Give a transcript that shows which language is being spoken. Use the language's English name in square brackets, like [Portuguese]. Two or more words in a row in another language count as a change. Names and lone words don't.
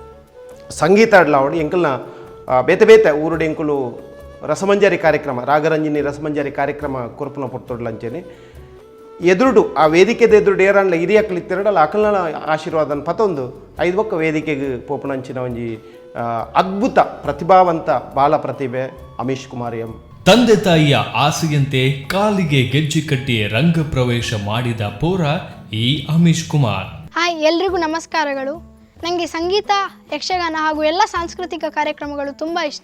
[Tulu] ಸಂಗೀತ ಆಡ್ಲಾವಡು ಎಂಕಲ್ನ ಬೇತೆ ಬೇತೆ ಊರುಡು ಎಂಕುಲು ರಸಮಂಜರಿ ಕಾರ್ಯಕ್ರಮ ರಾಗರಂಜನಿ ರಸಮಂಜರಿ ಕಾರ್ಯಕ್ರಮ ಕೊರ್ಪುನ ಪೊಟ್ಟೊಡ್ಲಂಚೇನೆ ಎದುರುಡು ಆ ವೇದಿಕೆದ ಎದುರುಡು ಏರಣ್ಣ ಹಿರಿಯಕ್ಕಲಿತ್ತಿರಡಲ್ಲ ಅಕಲ್ನ ಆಶೀರ್ವಾದನ ಪತೊಂದು 5 ಒಕ್ಕ ವೇದಿಕೆಗೆ ಪೋಪುನಂಚಿನ ಒಂಜಿ ಅದ್ಭುತ ಪ್ರತಿಭಾವಂತ ಬಾಲ ಪ್ರತಿಭೆ ಅಮೀಶ್ ಕುಮಾರ್ ಎಂ. [Kannada] ತಂದೆ ತಾಯಿಯ ಆಸೆಯಂತೆ ಕಾಲಿಗೆ ಗೆಜ್ಜೆ ಕಟ್ಟಿ ರಂಗ ಪ್ರವೇಶ ಮಾಡಿದ ಪೋರ ಈ ಅಮೀಶ್ ಕುಮಾರ್. ಹಾಯ್, ಎಲ್ರಿಗೂ ನಮಸ್ಕಾರಗಳು. ನನಗೆ ಸಂಗೀತ, ಯಕ್ಷಗಾನ ಹಾಗೂ ಎಲ್ಲ ಸಾಂಸ್ಕೃತಿಕ ಕಾರ್ಯಕ್ರಮಗಳು ತುಂಬ ಇಷ್ಟ.